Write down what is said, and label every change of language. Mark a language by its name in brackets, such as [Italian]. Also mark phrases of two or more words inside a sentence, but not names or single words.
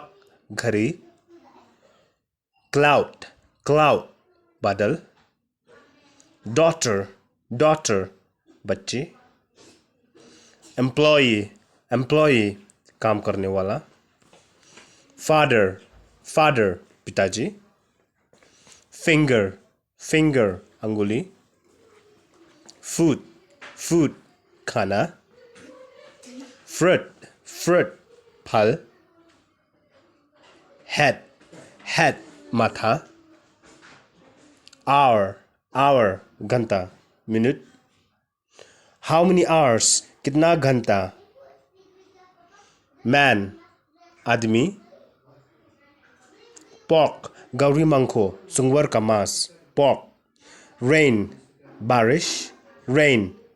[English] घड़ी, cloud, cloud, badal, daughter, daughter, बच्ची, employee, employee, [Hindi] काम करने वाला, [English] father, father, pitaji, finger, finger, anguli, food, food, khanna, fruit, fruit, phal, head, head, matha, hour, hour, ghanta, minute, how many hours, [Hindi] कितना घंटा, man, admi, pork, gawri mangkho, सूअर का मांस, [English] pork, rain, barish, rain,